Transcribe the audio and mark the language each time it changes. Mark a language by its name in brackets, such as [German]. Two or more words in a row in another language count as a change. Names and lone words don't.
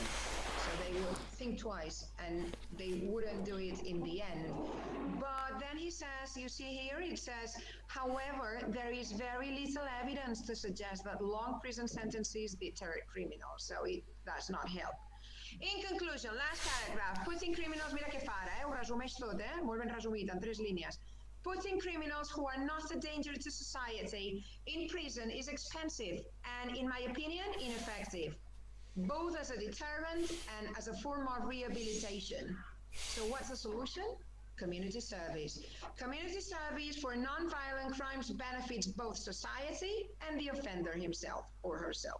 [English] So they would think twice and they wouldn't do it in the end. But then he says, you see here, it says, however, there is very little evidence to suggest that long prison sentences deter criminals, so it does not help. In conclusion, last paragraph, putting criminals, [Catalan] mira que fara, ho resumeix tot, molt ben resumit, en 3 línies. [English] Putting criminals who are not a danger to society in prison is expensive and, in my opinion, ineffective, both as a deterrent and as a form of rehabilitation. So what's the solution? Community service. Community service for non-violent crimes benefits both society and the offender himself or herself.